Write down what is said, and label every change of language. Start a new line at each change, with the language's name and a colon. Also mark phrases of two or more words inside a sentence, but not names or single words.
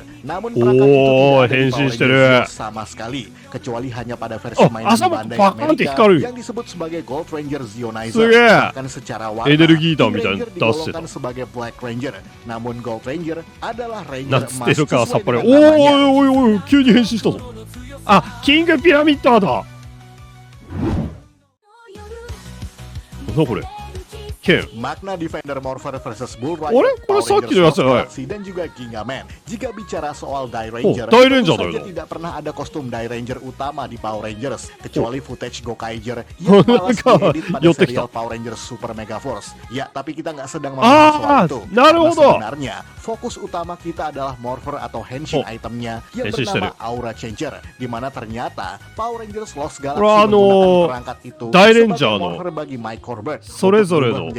Indonesian: Namun perangkat itu tidak ada di Power Ranger sama sekali, kecuali hanya pada versi mainan Bandai Amerika yang disebut sebagai Gold Ranger Zionizer. Bahkan secara warna, King Ranger digolongkan sebagai Black Ranger, namun Gold Ranger adalah Ranger emas sesuai dengan namanya.
Japanese: 急に変身したぞ。あ、キングピラミッドだ。なんだこれ。
Indonesian: Magna Defender Morpher versus Bull Rider, Power Rangers Galaxy dan juga Gingaman. Jika bicara soal Die Ranger, tentu saja tidak pernah ada kostum Die Ranger utama di Power Rangers, kecuali footage Gokaiger yang malas diedit pada serial Power Rangers Super Mega Force. Ya, tapi kita nggak sedang membahas soal itu. Karena sebenarnya fokus utama kita adalah Morpher atau henshin itemnya yang bernama Aura Changer, di mana ternyata Power Rangers Lost Galaxy menggunakan perangkat itu sebagai Morpher bagi Mike Corbett.